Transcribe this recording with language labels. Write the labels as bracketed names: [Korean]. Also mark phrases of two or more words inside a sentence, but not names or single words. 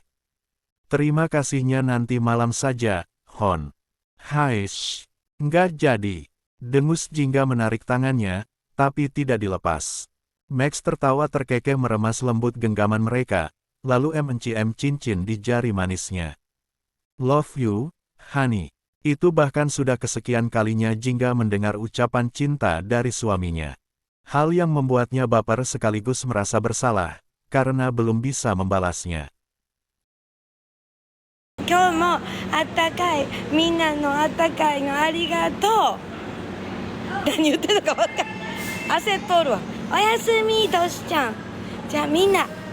[Indonesian] Terima kasihnya nanti malam saja, Hon. Haish, nggak jadi. Dengus Jingga menarik tangannya, tapi tidak dilepas. Max tertawa terkekeh meremas lembut genggaman mereka, lalu mencium cincin di jari manisnya. [English] Love you, honey. [Indonesian] Itu bahkan sudah kesekian kalinya Jingga mendengar ucapan cinta dari suaminya. Hal yang membuatnya baper sekaligus merasa bersalah, karena belum bisa membalasnya. [Japanese] 今日もあったかいみんなのあったかいのありがとう。何言ってるのか分かんない。焦っとるわ。おやすみとしちゃん。じゃあみんな。